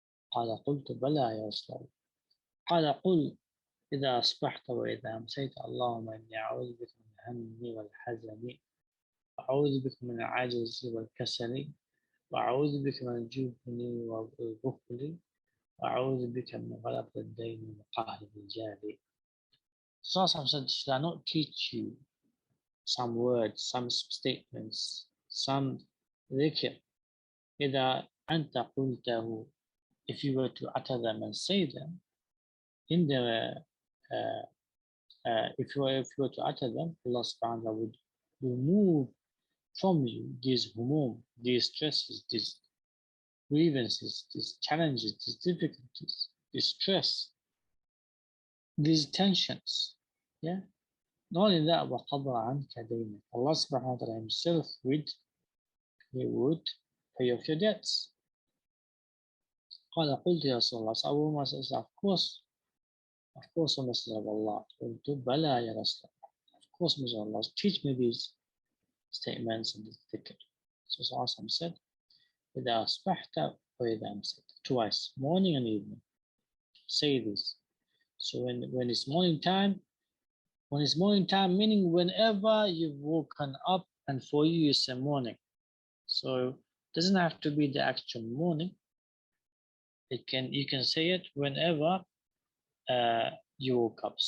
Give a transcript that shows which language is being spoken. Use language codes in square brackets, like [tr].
[ar] قال قلت بلى يا رسول الله. قال قل إذا أصبحت وإذا أمسيت اللهم إني أعوذ بك من الهم والحزن وأعوذ بك من العجز والكسل وأعوذ بك من الجبن والبخل وأعوذ بك من غلبة الدين وقهر الرجال. [en] Sallallahu said, should I not teach you some words, some statements, some dhikr? إذا أنت قلته, if you were to utter them and say them, in the if you were to utter them, Allah subhanahu wa ta'ala would remove from you these humum, these stresses, these grievances, these challenges, these difficulties, this stress, these tensions. Yeah. Not only that, وَقَضَى عَنْكَ دَيْنَكَ. Allah subhanahu wa ta'ala himself he would pay off your debts. [ar] قال قلت يا رسول الله. [en] So Abu Umar says, of course, O Messenger of Allah. قلت بلى يا رسول الله. Of course, Messenger of Allah, teach me these statements and this dhikr. So Sallallahu said, إذا أصبحت وإذا أمسيت. Twice, morning and evening. Say this. So when it's morning time, meaning whenever you've woken up, and for you it's a morning. So it doesn't have to be the actual morning. You can say it whenever you woke up.